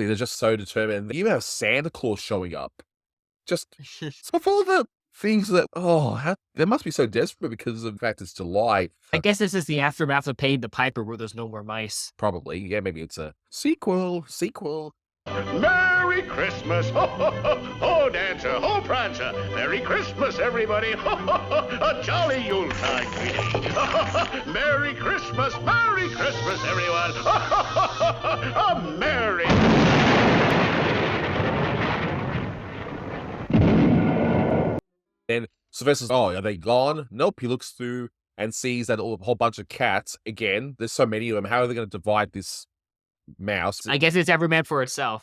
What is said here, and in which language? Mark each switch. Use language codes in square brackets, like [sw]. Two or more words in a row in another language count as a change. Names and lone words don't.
[en] They're just so determined. They even have Santa Claus showing up. Just so full of the things that, they must be so desperate because of the fact it's July. I guess this is the aftermath of paying the piper where there's no more mice. Probably. Yeah, maybe it's a sequel. Merry Christmas! Ho, ho, ho, ho, Dancer, ho, Prancer! Merry Christmas, everybody! Ho, ho, ho, a jolly Yuletide greeting! Merry Christmas, everyone! Ho, ho, ho, ho, a merry... Then Sylvester's, are they gone? Nope. He looks through and sees that a whole bunch of cats. Again, there's so many of them. How are they going to divide this mouse? I guess it's every man for itself.